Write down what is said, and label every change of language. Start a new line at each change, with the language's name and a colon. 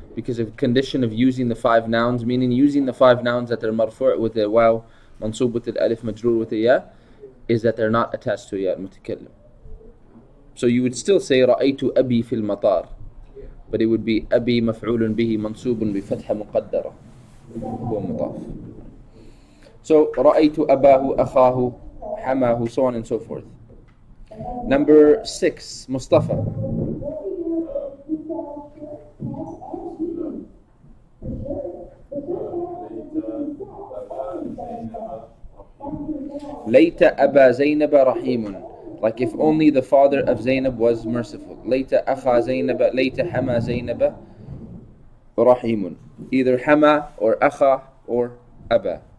English: Because of condition of using the five nouns, meaning using the five nouns that are marfu' with the waw, mansub with the alif, majroor with the ya, is that they're not attached to ya al-mutakallim. So you would still say
Arabic: رأيت أبي في المطار,
English: but it would be
Arabic: أبي مفعول به منصوب بفتحة مقدرة هو مضاف.
English: So
Arabic: رأيت أباه أخاه حماه,
English: so on and so forth. Number six, Mustafa.
Arabic: ليت أبا زينب رحيم.
English: Like if only the father of Zainab was merciful.
Arabic: ليت أخا زينب, ليت حما زينب رحيم.
English: Either حما or أخا or أبا.